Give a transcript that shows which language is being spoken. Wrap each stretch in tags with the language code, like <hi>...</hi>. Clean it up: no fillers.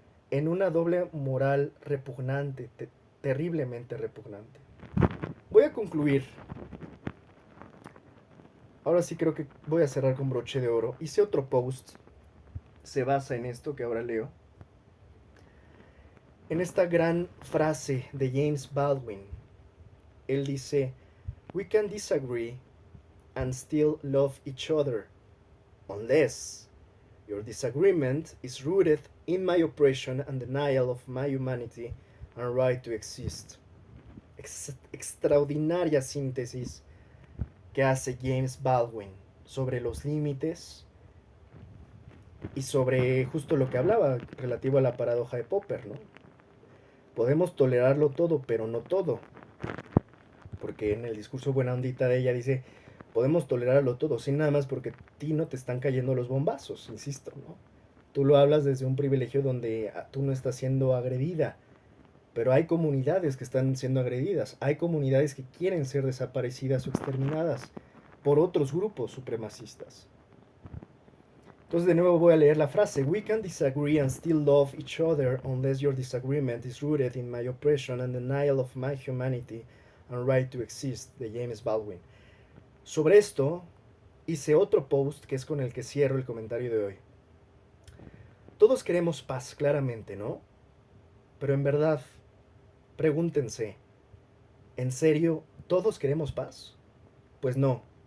<es>En una doble moral repugnante, terriblemente repugnante. Voy a concluir. Ahora sí creo que voy a cerrar con broche de oro. Hice otro post. Se basa en esto que ahora leo. En esta gran frase de James Baldwin. Él dice:</es> <en>"We can disagree and still love each other, unless your disagreement is rooted in my oppression and denial of my humanity and right to exist."</en> <es>Extraordinaria síntesis que hace James Baldwin sobre los límites y sobre justo lo que hablaba relativo a la paradoja de Popper, ¿no? Podemos tolerarlo todo, pero no todo. Porque en el discurso buena ondita de ella dice: podemos tolerarlo todo, sin nada más porque a ti no te están cayendo los bombazos, insisto, ¿no? Tú lo hablas desde un privilegio donde tú no estás siendo agredida, pero hay comunidades que están siendo agredidas, hay comunidades que quieren ser desaparecidas o exterminadas por otros grupos supremacistas. Entonces de nuevo voy a leer la frase:</es> <en>"We can disagree and still love each other unless your disagreement is rooted in my oppression and denial of my humanity and right to exist", de James Baldwin.</en> <es>Sobre esto hice otro post que es con el que cierro el comentario de hoy. Todos queremos paz, claramente, ¿no? Pero en verdad, pregúntense, ¿en serio todos queremos paz? Pues no.</es>